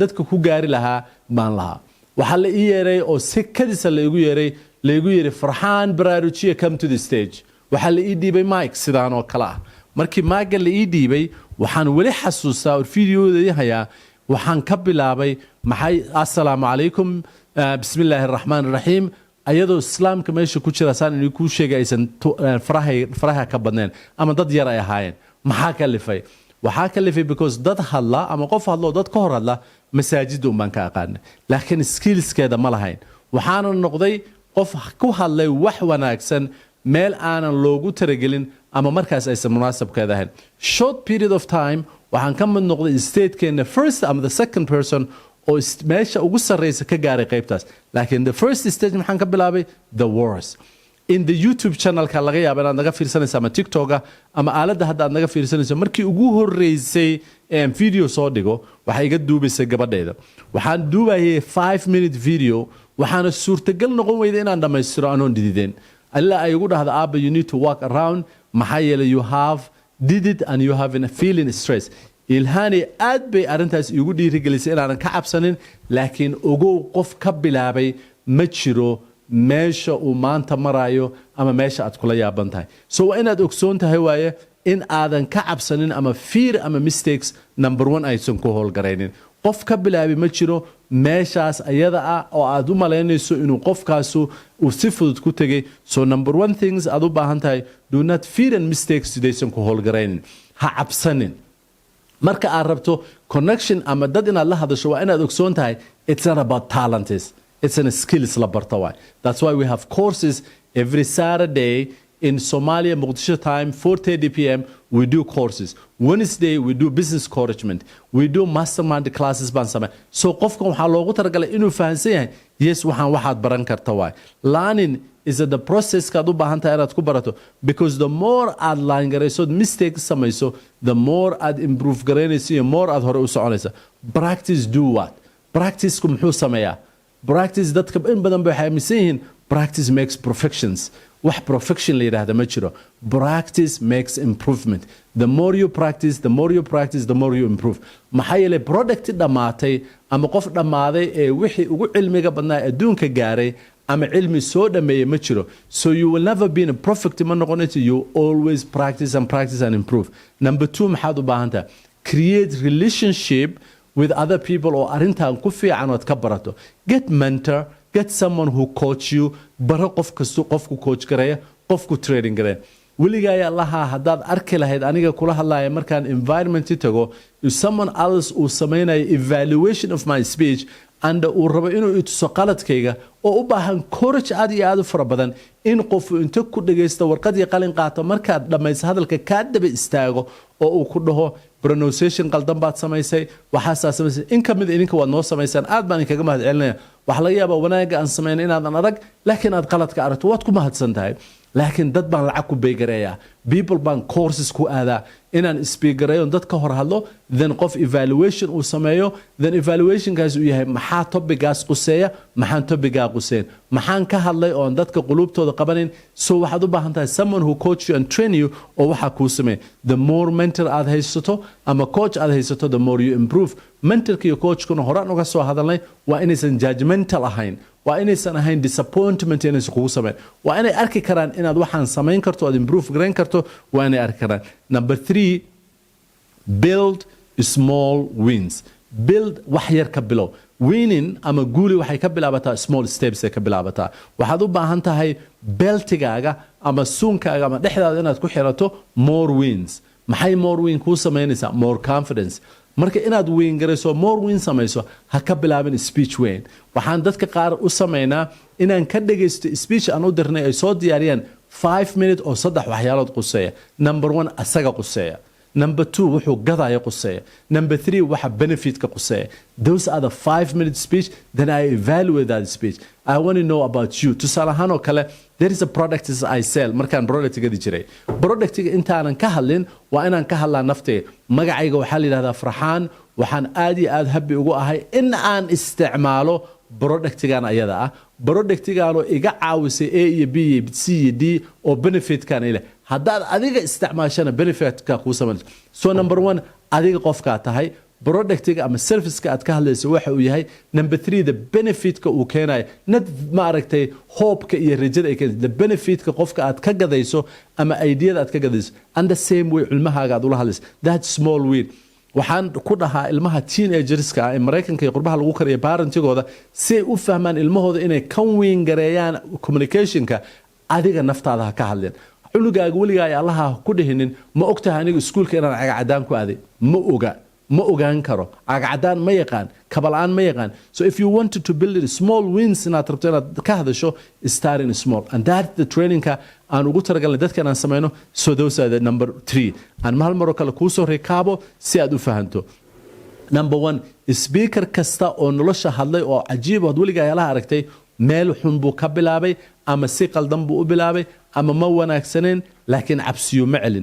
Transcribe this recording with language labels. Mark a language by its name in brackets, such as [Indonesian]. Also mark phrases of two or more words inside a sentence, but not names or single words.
[Somali] dadka ku gaari lahaa baan lahaa waxa la ii yeeray oo si kadisa la igu yeeray farxaan baraarujiye [English] come to the stage [Somali] waxa la ii dhiibay mic sidaan oo kala ah markii mic la ii dhiibay waxaan wali xasuustaa videodeedii hayaa waxaan ka bilaabay maxay [Arabic] السلام عليكم بسم الله الرحمن الرحيم [Somali] ayadoo islaamka meesha ku jira saan inuu ku sheegay aysan faraha ka badneen ama dad yar ay ahaayeen maxaa ka lifay because dad hadla ama qof hadlo dad ka hor hadla masaajidda baan ka aqaanay laakiin skillskeeda ma lahayn waxaana noqday qof ku hadlay wax wanaagsan meel aanan loogu talagelin ama markaas aysan munaasabkeeda ahayn [English] short period of time [Somali] waxaan ka mid noqday statekeena first ama [English] the second person [Somali] oo meesha ugu sarreysa ka gaaray qaybtaas laakiin [English] the first stage [Somali] maxaan ka bilaabay [English] the worst in the YouTube [Somali] channel-ka laga yaabo inaad naga fiirsanayso ama TikTok-ga ama aaladda hadda aad naga fiirsanayso markii ugu horreysay video soo dhigo waxay iga duubaysay gabadheeda waxaan duubayay 5-minute video waxaana suurtagal noqon weyday inaan dhammaystiro anoon dhidideen alla ay ugu dhahda aaba [English] you need to walk around [Somali] maxaa yeelay [English] you have did it and you have a feeling stress [Somali] ilhani aad bay arintaas igu dhiirigelisay inaan ka cabsanin laakiin ogow qof ka bilaabay ma jiro meesha uu maanta marayo ama meesha aad kula yaaban tahay so waa inaad ogsoon tahay waaye in aadan ka cabsanin ama fear ama mistakes number 1 aysan ku howlgaraynin qof ka bilaabay ma jiro meeshaas ayada ah oo aad u maleynayso inuu qofkaasu uu si fudud ku tagay so number 1 things aad u baahan tahay [English] do not fear and mistakes [Somali] sidaysan ku howlgaraynin ha cabsanin marka aad rabto connection ama dad inaad la hadasho waa inaad ogsoon tahay [English] it's not about talents it's a skills [Somali] la barto waay [English] that's why we have courses every Saturday in Somalia Mogadishu time 4:30 p.m. we do courses. Wednesday, we do business encouragement. We do mastermind classes [Somali] baan samay. So qofkan waxaa loogu talagalay inuu fahansan yahay, yes, waxaad baran karta waay. [English] Learning is the process [Somali] kaad u baahan tahay inaad ku barato, [English] because the more [Somali] aad laan garayso mistakes samayso, [English] the more [Somali] aad improve garaynayso iyo more aad hore u soconaysa. [English] Practice do what? [Somali] Practice-ku muxuu sameeyaa? Practice dadka in badan bay waxay aaminsan yihiin [English] practice makes perfections. [Somali] wax perfection la yidhaahda ma jiro. [English] Practice makes improvement. The more you practice, the more you practice, the more you improve. [Somali] maxaa yeelay product dhammaatay ama qof dhammaaday ee wixii ugu cilmiga badnaa adduunka gaaray ama cilmi soo dhameeyay ma jiro. [English] So you will never be in a perfect [Somali] ma noqonayso. [English] You always practice and practice and improve. Number 2, [Somali] maxaad u baahan tahay? [English] Create relationship with other people [Somali] oo arrintan ku fiican ood ka barato. [English] Get mentor, get someone who coach you. [Somali] Baro qof kasto qofku coach gareeya, qofku training gareeya. weligaa ayaa lahaa haddaad arki lahayd aniga kula hadlaaya markaan environment tago, if someone else uu samaynayo [English] evaluation of my speech [Somali] and uu rabo inuu ituso qaladkayga oo u baahan courage aad iyo aad u fara badan, in qofu inta ku dhagaysto warqad iyo qalin qaato markaad dhammayso hadalka kaa daba istaago oo uu ku dhaho pronunciation qaldan baad samaysay, waxaasaa samaysay, in ka mid idinka waad noo samaysaan, aad baan idinkaga mahad celinaya. waxaa laga yaabaa wanaaga aan samayn inaadan arag, laakiin aad qaladka aragto waad ku mahadsan tahay. laakiin dad baan lacag ku beegareeyaa, people baan courses ku aadaa inaan speakereeyo dad ka hor hadlo, then qof evaluation uu sameeyo, then evaluationkaas uu yahay maxaa topigaas quseeya, maxaan topigaa quseyn, maxaan ka hadlay oon dadka qulubtooda qabanin. So waxaad u baahan tahay [English] someone who coach you and train you [Somali] oo waxaa kuu sameeya. [English] The more [Somali] mentor aad haysato ama coach aad haysato, [English] the more you improve. [Somali] mentorka iyo coachkuna horaan uga soo hadalnay waa inaysan judgmental ahayn, waa inaysan ahayn disappointment inaysan kugu sameyn, waa inay arki karaan inaad waxaan samayn karto, aad improve garayn karto, waa inay arki karaan. [English] Number 3, build small wins. [Somali] Build wax yar ka bilow. Winning ama guuli waxay ka bilaabataa [English] small steps [Somali] ay ka bilaabataa. waxaad u baahan tahay beltigaaga ama suunkaaga ama dhexdaada inaad ku xirato [English] more wins. [Somali] maxay [English] more win [Somali] kuu samaynaysaa? [English] More confidence. [Somali] marka inaad weyn garayso [English] more win [Somali] samayso, ha ka bilaabin speech weyn. waxaan dadka qaar u samaynaa inaan ka dhagaysto speech aan u dirnay ay soo diyaariyaan 5 minutes oo 3 waxyaalood quseeya. Number 1 asaga quseeya. Number 2 wuxuu gadaya quseeya. Number 3 waxa benefit ka quseeya. [English] Those are the 5-minute speech. Then I evaluate that speech. I want to know about you. [Somali] tusaale ahaan oo kale, [English] there is a product I sell. [Somali] markaan product gadi jiray, productiga intaanan ka hadlin waa inaan ka hadlaa naftayga. magacayga waxaa la yidhahdaa Farxaan. waxaan aad iyo aad happy ugu ahay in aan isticmaalo productigan ayada ah. productigaanoo iga caawisay A iyo B iyo C iyo D oo benefitkan ile. haddaad adiga isticmaashana benefitka kuu samayso. So number 1, adiga qofkaa tahay. productiga ama serviceka aad ka hadlayso waxa uu yahay. Number 3, the benefitka uu keenayo, nad ma aragtay hope-ka iyo rajada ay keenayso. The benefitka qofka aad ka gadayso ama ideada aad ka gadayso, [English] and the same way [Somali] ilmahaaga aad ula hadlayso. [English] That small win. [Somali] waxaan ku dhahaa ilmaha teenagerska ee Mareykanka iyo qurbaha lagu kariyo parentigooda si ay u fahmaan ilmahooda inay kan weyn gareeyaan communicationka, adiga naftaada ha ka hadleen. cunugaaga weligaa ay allaha ku dhihinin ma ogtahay aniga iskuulka inaan cagacadaan ku aaday, ma ogaan karo, cagacadaan ma yaqaan, kabalaan ma yaqaan. [English] So if you wanted to build it small wins [Somali] inaad rabto inaad ka hadasho, [English] start in small, and that the [Somali] trainingka aan ugu talagalnay dadka inaan samayno. [English] So those are the number 3. [Somali] aan mahal maro kale kuu soo rekaabo si aad u fahanto. Number 1, speaker kasta oo nolosha hadlay oo cajiib oo weligaa ayaalaha aragtay, meel xun buu ka bilaabay ama si qaldan buu u bilaabay ama ma wanaagsaneen, laakiin cabsiyo ma celin.